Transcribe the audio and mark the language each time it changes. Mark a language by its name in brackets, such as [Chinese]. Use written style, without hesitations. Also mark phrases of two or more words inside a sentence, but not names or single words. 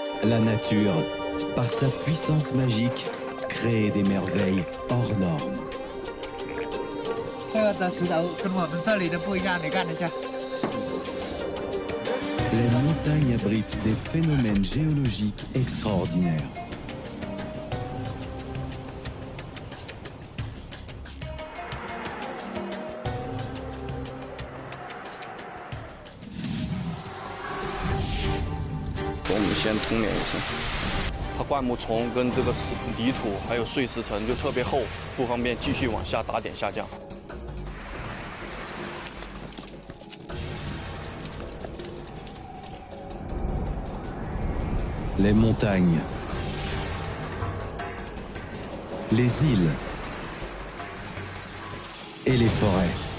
[French] La nature, par sa puissance magique, crée des merveilles hors normes. [Chinese] 这个的石头跟我们这里的不一样，你看一下。 [French] Les montagnes abritent des phénomènes géologiques extraordinaires. Bon, [Chinese] 我们先通联一下。它灌木丛跟这个泥土还有碎石层就特别厚，不方便继续往下打点下降。 [French] Les montagnes, les îles et les forêts.